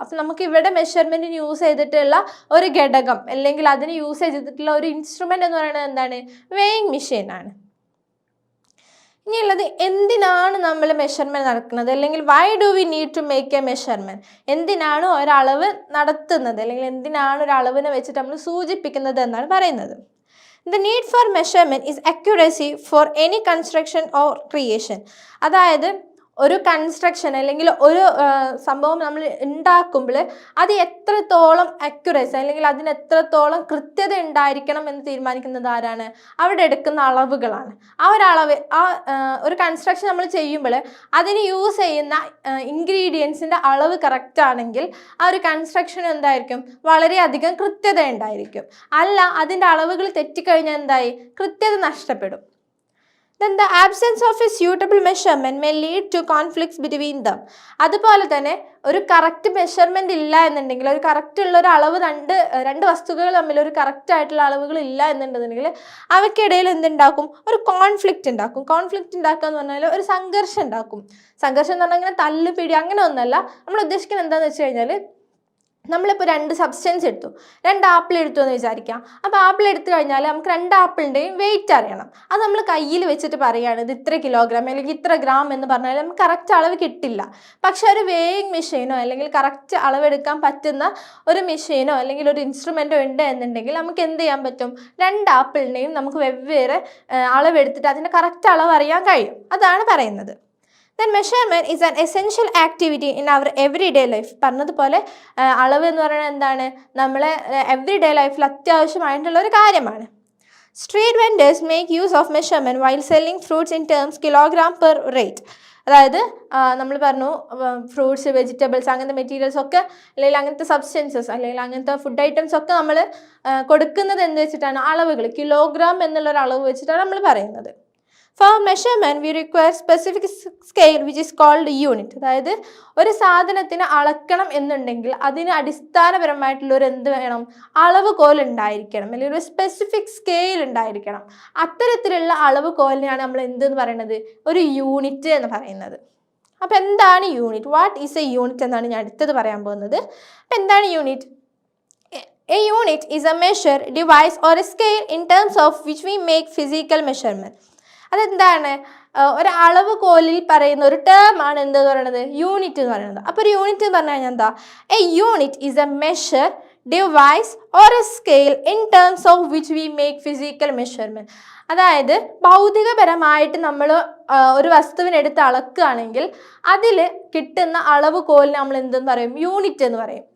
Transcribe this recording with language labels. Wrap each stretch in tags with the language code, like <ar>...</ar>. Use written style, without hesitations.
<ml>അപ്പം നമുക്ക് ഇവിടെ മെഷർമെൻറ്റിന് യൂസ് ചെയ്തിട്ടുള്ള ഒരു ഘടകം അല്ലെങ്കിൽ അതിന് യൂസ് ചെയ്തിട്ടുള്ള ഒരു ഇൻസ്ട്രുമെൻ്റ് എന്ന് പറയുന്നത് എന്താണ്, വെയിങ് മെഷീൻ ആണ്. ഇനിയുള്ളത് എന്തിനാണ് നമ്മൾ മെഷർമെൻറ്റ് നടക്കുന്നത്, അല്ലെങ്കിൽ</ml> <en>why do we need to make a measurement,</en> <ml>എന്തിനാണ് ഒരളവ് നടത്തുന്നത് അല്ലെങ്കിൽ എന്തിനാണ് ഒരു അളവിനെ വെച്ചിട്ട് നമ്മൾ സൂചിപ്പിക്കുന്നത് എന്നാണ് പറയുന്നത്.</ml> <en>The need for measurement is accuracy for any construction or creation.</en> <ml>അതായത് ഒരു കൺസ്ട്രക്ഷൻ അല്ലെങ്കിൽ ഒരു സംഭവം നമ്മൾ ഉണ്ടാക്കുമ്പോൾ അത് എത്രത്തോളം അക്യുറസി അല്ലെങ്കിൽ അതിന് എത്രത്തോളം കൃത്യത ഉണ്ടായിരിക്കണം എന്ന് തീരുമാനിക്കുന്നത് ആരാണ്, അവിടെ എടുക്കുന്ന അളവുകളാണ്. ആ ഒരു അളവ് ഒരു കൺസ്ട്രക്ഷൻ നമ്മൾ ചെയ്യുമ്പോൾ അതിന് യൂസ് ചെയ്യുന്ന ഇൻഗ്രീഡിയൻസിൻ്റെ അളവ് കറക്റ്റ് ആണെങ്കിൽ ആ ഒരു കൺസ്ട്രക്ഷൻ എന്തായിരിക്കും, വളരെയധികം കൃത്യത ഉണ്ടായിരിക്കും. അല്ല, അതിൻ്റെ അളവുകൾ തെറ്റിക്കഴിഞ്ഞാൽ എന്തായി, കൃത്യത നഷ്ടപ്പെടും.</ml> <en>Then the absence of a suitable measurement may lead to conflicts between them.</en> <ml>അതുപോലെ തന്നെ ഒരു കറക്റ്റ് മെഷർമെൻറ്റ് ഇല്ല എന്നുണ്ടെങ്കിൽ, ഒരു കറക്റ്റ് ഉള്ള ഒരു അളവ് രണ്ട് വസ്തുക്കൾ തമ്മിൽ ഒരു കറക്റ്റ് ആയിട്ടുള്ള അളവുകൾ ഇല്ല എന്നുണ്ടെന്നുണ്ടെങ്കിൽ അവയ്ക്കിടയിൽ എന്തുണ്ടാക്കും, ഒരു കോൺഫ്ലിക്റ്റ് ഉണ്ടാക്കും. കോൺഫ്ലിക്റ്റ് ഉണ്ടാക്കുക എന്ന് പറഞ്ഞാൽ ഒരു സംഘർഷം ഉണ്ടാക്കും. സംഘർഷം എന്ന് പറഞ്ഞാൽ ഇങ്ങനെ തല്ല് പിടി അങ്ങനെ ഒന്നല്ല. നമ്മൾ ഉദ്ദേശിക്കുന്നത് എന്താണെന്ന് വെച്ച് കഴിഞ്ഞാൽ, നമ്മളിപ്പോൾ 2 സബ്സ്റ്റൻസ് എടുത്തു, 2 ആപ്പിൾ എടുത്തു എന്ന് വിചാരിക്കാം. അപ്പോൾ ആപ്പിൾ എടുത്തു കഴിഞ്ഞാൽ നമുക്ക് 2 ആപ്പിളിൻ്റെയും വെയിറ്റ് അറിയണം. അത് നമ്മൾ കയ്യിൽ വെച്ചിട്ട് പറയുകയാണ് ഇത് ഇത്ര കിലോഗ്രാം അല്ലെങ്കിൽ ഇത്ര ഗ്രാം എന്ന് പറഞ്ഞാൽ നമുക്ക് കറക്റ്റ് അളവ് കിട്ടില്ല. പക്ഷെ ഒരു വെയിങ് മെഷീനോ അല്ലെങ്കിൽ കറക്റ്റ് അളവെടുക്കാൻ പറ്റുന്ന ഒരു മെഷീനോ അല്ലെങ്കിൽ ഒരു ഇൻസ്ട്രുമെൻറ്റോ ഉണ്ട് എന്നുണ്ടെങ്കിൽ നമുക്ക് എന്ത് ചെയ്യാൻ പറ്റും, 2 ആപ്പിളിൻ്റെയും നമുക്ക് വെവ്വേറെ അളവെടുത്തിട്ട് അതിൻ്റെ കറക്റ്റ് അളവ് അറിയാൻ കഴിയും. അതാണ് പറയുന്നത്.</ml> <en>Then measurement is an essential activity in our everyday life.</en> <ml>പറഞ്ഞതുപോലെ അളവ് എന്ന് പറയുന്നത് എന്താണ്, നമ്മളെ എവറിഡേ ലൈഫിൽ അത്യാവശ്യമായിട്ടുള്ള ഒരു കാര്യമാണ്.</ml> <en>Street vendors make use of measurement while selling fruits in terms kilogram per rate.</en> <ml>അതായത് നമ്മൾ പറഞ്ഞു ഫ്രൂട്ട്സ്, വെജിറ്റബിൾസ്, അങ്ങനത്തെ മെറ്റീരിയൽസ് ഒക്കെ അല്ലെങ്കിൽ അങ്ങനത്തെ സബ്സ്റ്റൻസസ് അല്ലെങ്കിൽ അങ്ങനത്തെ ഫുഡ് ഐറ്റംസ് ഒക്കെ നമ്മൾ കൊടുക്കുന്നത് എന്ത് വെച്ചിട്ടാണ്, അളവുകൾ, കിലോഗ്രാം എന്നുള്ളൊരു അളവ് വെച്ചിട്ടാണ് നമ്മൾ പറയുന്നത്.</ml> <en>For measurement we require specific scale which is called unit.</en> <ml>അതായത് ഒരു സാധനത്തിന് അളക്കണം എന്നുണ്ടെങ്കിൽ അതിന് അടിസ്ഥാനപരമായിട്ടുള്ള ഒരു എന്ത് വേണം, അളവ് കോൽ ഉണ്ടായിരിക്കണം അല്ലെങ്കിൽ ഒരു സ്പെസിഫിക് സ്കെയിൽ ഉണ്ടായിരിക്കണം. അത്തരത്തിലുള്ള അളവ് കോലിനെയാണ് നമ്മൾ എന്തെന്ന് പറയുന്നത്, ഒരു യൂണിറ്റ് എന്ന് പറയുന്നത്. അപ്പോൾ എന്താണ് unit,</ml> <en>what is a unit</en> <ml>എന്നാണ് ഞാൻ അടുത്തത് പറയാൻ പോകുന്നത്. അപ്പോൾ എന്താണ് unit?</ml> <en>A unit is a measure, device or a scale in terms of which we make physical measurement.</en> <ml>അതെന്താണ്, ഒരു അളവ് കോലിൽ പറയുന്ന ഒരു ടേം ആണ് എന്ത് പറയുന്നത്, യൂണിറ്റ് എന്ന് പറയുന്നത്. അപ്പോൾ ഒരു യൂണിറ്റ് എന്ന് പറഞ്ഞു കഴിഞ്ഞാൽ എന്താ,</ml> <en>A unit is a measure, device or a scale in terms of which we make physical measurement.</en> <ml>അതായത് ഭൗതികപരമായിട്ട് നമ്മൾ ഒരു വസ്തുവിനെടുത്ത് അളക്കുകയാണെങ്കിൽ അതിൽ കിട്ടുന്ന അളവ് കോലിന് നമ്മൾ എന്തെന്ന് പറയും, യൂണിറ്റ് എന്ന് പറയും.</ml>